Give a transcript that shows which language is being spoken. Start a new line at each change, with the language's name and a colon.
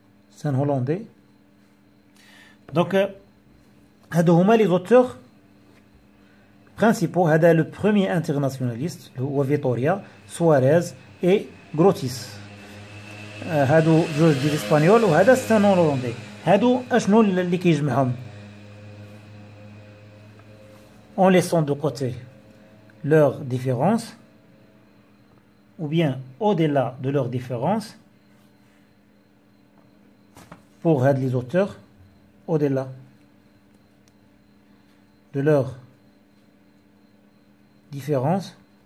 French: C'est un Hollandais. Donc,
Arabic: هادو هما
French: les auteurs principaux.
Arabic: هذا
French: le premier internationaliste
Arabic: هو فيتوريا، سواريز
French: et Grotius.
Arabic: هادو جوج ديال الاسبانيول وهذا
French: c'est un
Arabic: هولندي. هادو اشنو اللي كيجمعهم؟
French: En laissant de côté leurs différences, ou bien au-delà de leurs différences, pour les auteurs, au-delà de leurs différences,